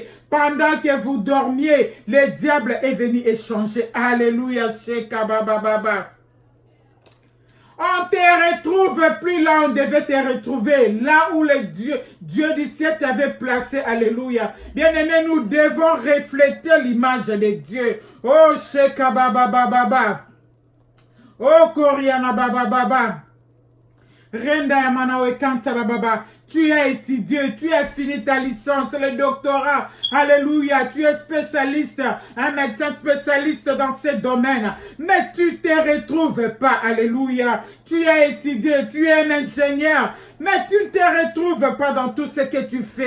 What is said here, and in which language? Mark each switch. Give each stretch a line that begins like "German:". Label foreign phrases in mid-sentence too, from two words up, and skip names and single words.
French: Pendant que vous dormiez, le diable est venu échanger. Alléluia, Shekabababa. On ne te retrouve plus là où on devait te retrouver. Là où le Dieu du ciel t'avait placé. Alléluia. Bien-aimés, nous devons refléter l'image de Dieu. Oh, Sheka Baba Baba. Oh, Koriana Baba Baba. Renda Yamanawe Kantara Baba. Tu as étudié, tu as fini ta licence, le doctorat. Alléluia, tu es spécialiste, un médecin spécialiste dans ce domaine. Mais tu ne te retrouves pas. Alléluia. Tu as étudié, tu es un ingénieur. Mais tu ne te retrouves pas dans tout ce que tu fais.